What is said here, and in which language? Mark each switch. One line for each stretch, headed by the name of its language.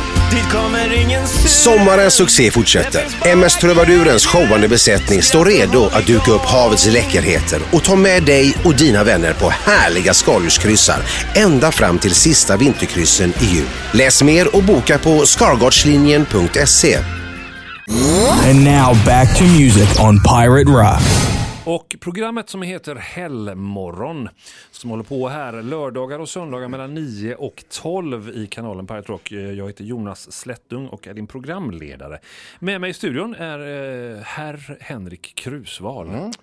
Swedish: Sommarens succé fortsätter. MS Trövadurens showande besättning står redo att duka upp havets läckerheter och ta med dig och dina vänner på härliga skaldjurskryssar ända fram till sista vinterkryssen i jul. Läs mer och boka på skargardslinjen.se.
English: And now back to music on Pirate Rock.
Swedish: Och programmet som heter Hellmorgon, som håller på här lördagar och söndagar mellan 9 och 12 i kanalen Pirate Rock. Jag heter Jonas Slättung och är din programledare. Med mig i studion är herr Henrik Krusval. Mm.